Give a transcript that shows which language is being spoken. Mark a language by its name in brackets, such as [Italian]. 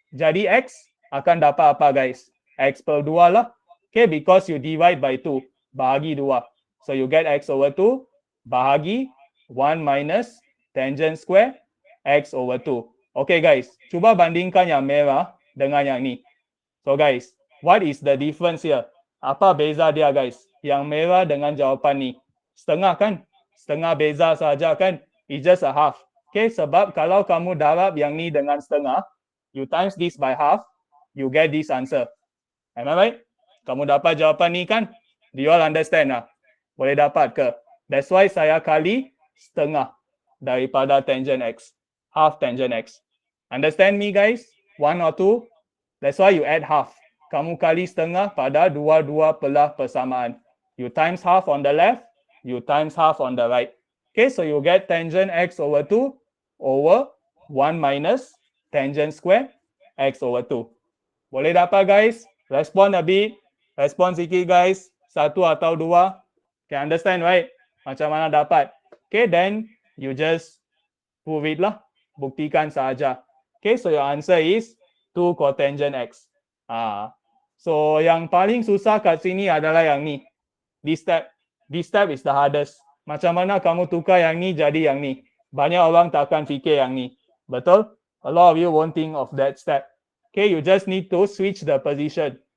[Malay] Jadi X akan dapat apa guys? X per 2 lah. [English] Okay, because you divide by 2. [Malay] Bahagi 2. [English] So you get X over 2 bahagi 1 minus tangent square X over 2. [Malay] Okay guys, cuba bandingkan yang merah dengan yang ni. [English] So guys, what is the difference here? [Malay] Apa beza dia guys? Yang merah dengan jawapan ni. Setengah kan? Setengah beza saja kan? [English] It's just a half. Okay, [Malay] sebab kalau kamu darab yang ni dengan setengah, [English] you times this by half, you get this answer. Am I right? [Malay] Kamu dapat jawapan ni kan? [English] Do you all understand lah? [Malay] Boleh dapat ke? [English] That's why [Malay] saya kali setengah daripada [English] tangent X. Half tangent X. Understand me guys? 1 or 2? That's why you add half. [Malay] Kamu kali setengah pada dua-dua belah persamaan. [English] You times half on the left, you times half on the right. Okay, so you get tangent X over 2 over 1 minus tangent square X over 2. [Malay] Boleh dapat guys? [English] Respond a bit. [Malay] Respond sikit guys. 1 atau 2. [English] Okay, understand right? [Malay] Macam mana dapat? [English] Okay, then you just prove it lah. [Malay] Buktikan saja. [English] Okay, so your answer is 2 cotangent X. [Malay] So yang paling susah kat sini adalah yang ni. [English] This step is the hardest. [Malay] Macam mana kamu tukar yang ni jadi yang ni? Banyak orang takkan fikir yang ni. Betul? [English] A lot of you won't think of that step. Okay, you just need to switch the position.